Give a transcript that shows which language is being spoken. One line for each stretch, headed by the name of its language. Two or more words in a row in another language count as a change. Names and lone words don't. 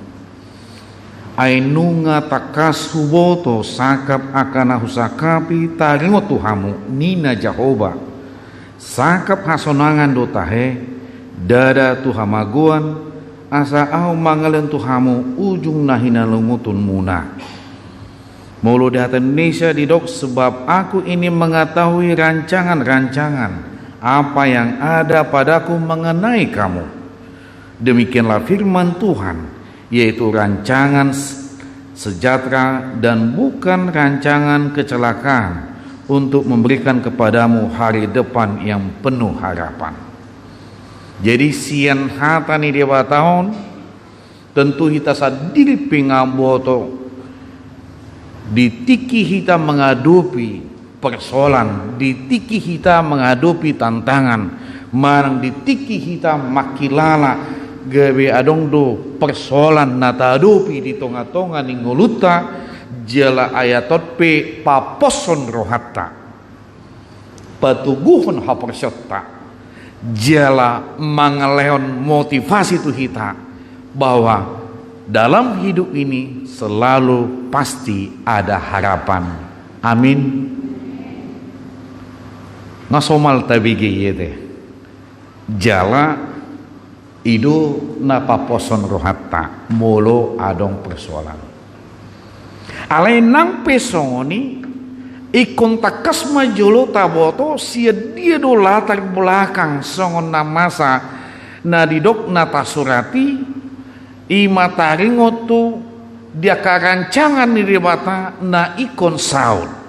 Batak Toba: ainunga takas huboto sakap akana husakapi taringo tuhamu nina Jehova sakap hasonangan do tahe dada tu hamaguan asa au mangalen tu hamu ujung nahina lungutun muna mulu data Indonesia didok
Indonesian: sebab aku ini mengetahui rancangan-rancangan apa yang ada padaku mengenai kamu demikianlah firman Tuhan yaitu rancangan sejahtera dan bukan rancangan kecelakaan untuk memberikan kepadamu hari depan yang penuh harapan.
Batak Toba: Jadi sian hata ni dewa tahun tentu kita sadiri pingaboto ditiki
Indonesian: kita menghadapi persoalan, ditiki kita menghadapi tantangan,
Batak Toba: marang ditiki kita makilala gawe adong do persoalan nata adopi di tonga-tonga ni ngoluta jala ayatot pe paposon rohatta patubuhon hapersyota jala mangaleon motivasi tu kita
Indonesian: bahwa dalam hidup ini selalu pasti ada harapan.
Batak Toba: Amin. Ngasomal tabigi yete jala ido na paposon rohatta molo adong persoalan alai nang pesoni ikon takas majolo taboto sia dia do
Indonesian: latar belakang
Batak Toba: songon namasa na didok nata surati imataringotu dia karancangan ni debata na ikon saud.